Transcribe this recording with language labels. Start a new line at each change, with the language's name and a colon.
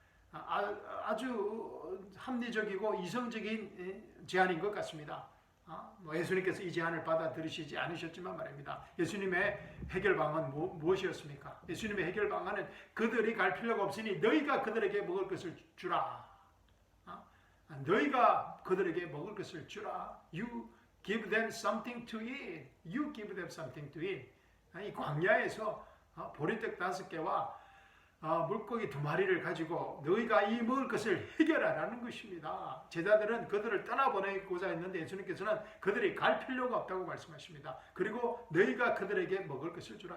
Korean: 아주 합리적이고 이성적인 제안인 것 같습니다. 예수님께서 이 제안을 받아들이시지 않으셨지만 말입니다. 예수님의 해결 방안은 무엇이었습니까? 예수님의 해결 방안은 그들이 갈 필요가 없으니 너희가 그들에게 먹을 것을 주라. 너희가 그들에게 먹을 것을 주라.
English: You give them something to eat. You give them something to eat.
Korean: 이 광야에서 보리떡 5개와 물고기 2마리를 가지고 너희가 이 먹을 것을 해결하라는 것입니다. 제자들은 그들을 떠나보내고자 했는데 예수님께서는 그들이 갈 필요가 없다고 말씀하십니다. 그리고 너희가 그들에게 먹을 것을 주라.